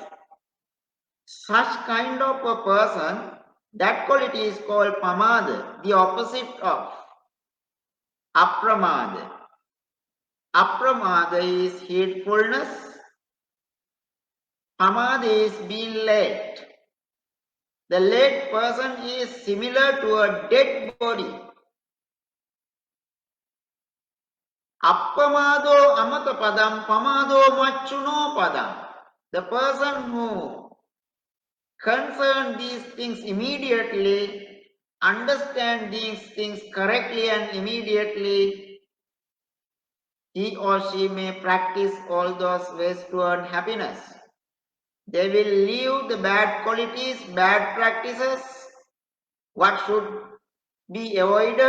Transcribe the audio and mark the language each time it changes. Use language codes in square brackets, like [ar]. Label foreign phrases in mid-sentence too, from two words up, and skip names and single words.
[en] Such kind of a person, that quality is called pamada, the opposite of apramada. Apramada is heedfulness, pamada is being led. The led person is similar to a dead body. [pi] Appamado amata padam, pamado machuno padam. [en] The person who concern these things immediately, understand these things correctly and immediately, he or she may practice all those ways to earn happiness. They will leave the bad qualities, bad practices, what should be avoided.